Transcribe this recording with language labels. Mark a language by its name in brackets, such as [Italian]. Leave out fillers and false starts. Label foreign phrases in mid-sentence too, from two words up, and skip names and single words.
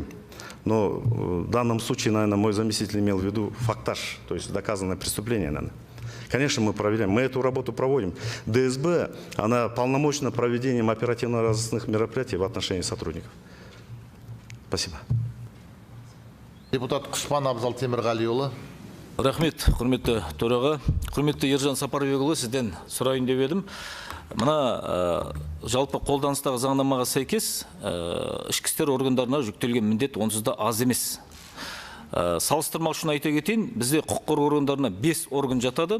[Russian] Но в данном случае, наверное, мой заместитель имел в виду фактаж, то есть доказанное преступление, наверное. Конечно, мы проверяем, мы эту работу проводим. ДСБ, она полномочна проведением оперативно-розыскных мероприятий в отношении сотрудников. Спасибо. [Kazakh] Депутат Құспан Абзал Темірғалиұлы. Рахмет, құрметті төраға. Құрметті Ержан Сапарбекұлы, сізден сұрайын деп едім. Мына жалпы қолданыстағы заңнамаға сәйкес ішкі істер органдарына жүктелген міндет онсыз да аз емес. Салыстырмақ үшін айта кетейін, бізде құқық қорғау органдарына 5 орган жатады.